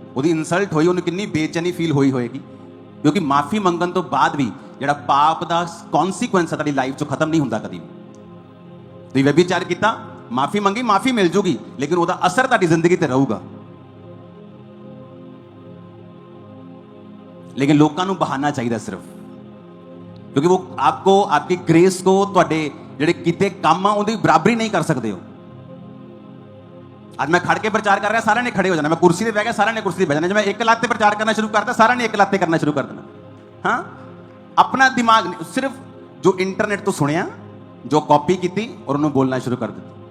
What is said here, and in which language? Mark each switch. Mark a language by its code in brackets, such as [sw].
[pa] ਉਹਦੀ ਇਨਸਲਟ ਹੋਈ, ਉਹਨੂੰ ਕਿੰਨੀ ਬੇਚੈਨੀ ਫੀਲ ਹੋਈ ਹੋਏਗੀ, ਕਿਉਂਕਿ ਮਾਫੀ ਮੰਗਣ ਤੋਂ ਬਾਅਦ ਵੀ ਜਿਹੜਾ ਪਾਪ ਦਾ ਕੌਨਸੀਕੁਐਂਸ ਹੈ ਤੁਹਾਡੀ ਲਾਈਫ 'ਚੋਂ ਖਤਮ ਨਹੀਂ ਹੁੰਦਾ ਕਦੀ ਵੀ। ਤੁਸੀਂ ਵਿਚਾਰ ਕੀਤਾ, ਮਾਫੀ ਮੰਗੀ, ਮਾਫੀ ਮਿਲ ਜੂਗੀ, ਲੇਕਿਨ ਉਹਦਾ ਅਸਰ ਤੁਹਾਡੀ ਜ਼ਿੰਦਗੀ ਤੇ ਰਹੂਗਾ। [hi] लेकिन लोगों को बहाना चाहिए सिर्फ, क्योंकि वो आपको, आपकी ग्रेस को, [pa] ਤੁਹਾਡੇ ਜਿਹੜੇ ਕੀਤੇ ਕੰਮ ਆ ਉਹਦੀ ਬਰਾਬਰੀ ਨਹੀਂ ਕਰ ਸਕਦੇ ਹੋ। ਅੱਜ ਮੈਂ ਖੜ ਕੇ ਪ੍ਰਚਾਰ ਕਰ ਰਿਹਾ, ਸਾਰਿਆਂ ਨੇ ਖੜੇ ਹੋ ਜਾਣਾ, ਮੈਂ ਕੁਰਸੀ ਤੇ ਬਹਿ ਗਿਆ, ਸਾਰਿਆਂ ਨੇ ਕੁਰਸੀ ਤੇ ਬਹਿ ਜਾਣਾ। ਜੇ ਮੈਂ ਇੱਕ ਲੱਤ ਤੇ ਪ੍ਰਚਾਰ ਕਰਨਾ ਸ਼ੁਰੂ ਕਰਤਾ, ਸਾਰਿਆਂ ਨੇ ਇੱਕ ਲੱਤ ਤੇ ਕਰਨਾ ਸ਼ੁਰੂ ਕਰ ਦੇਣਾ। ਹਾਂ, ਆਪਣਾ ਦਿਮਾਗ ਸਿਰਫ ਜੋ ਇੰਟਰਨੈਟ ਤੋਂ ਸੁਣਿਆ, ਜੋ ਕਾਪੀ ਕੀਤੀ ਔਰ ਉਹਨੂੰ ਬੋਲਣਾ ਸ਼ੁਰੂ ਕਰ ਦਿੱਤਾ।